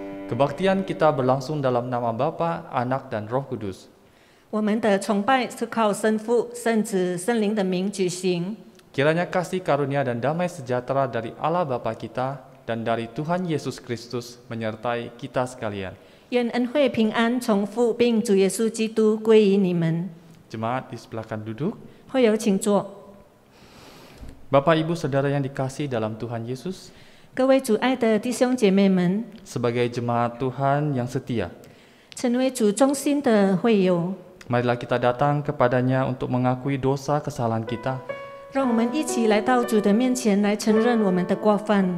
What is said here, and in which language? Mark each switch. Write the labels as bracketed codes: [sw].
[id] Kebaktian kita berlangsung dalam nama Bapa, Anak, dan Roh Kudus. [zh] 我们的崇拜是靠圣父、圣子、圣灵的名举行。 [id] Kiranya kasih karunia dan damai sejahtera dari Allah Bapa kita dan dari Tuhan Yesus Kristus menyertai kita sekalian. [zh] 愿恩惠平安从父并主耶稣基督归于你们。 [id] Jemaat di sebelah kanan duduk. [zh] 会友请坐。 [id] Bapak, Ibu, Saudara yang dikasihi dalam Tuhan Yesus, [zh] 各位主爱的弟兄姐妹们， [id] sebagai jemaat Tuhan yang setia, [zh] 成为主忠心的会友， [id] marilah kita datang kepadanya untuk mengakui dosa kesalahan kita [zh] 让我们一起来到主的面前来承认我们的过犯，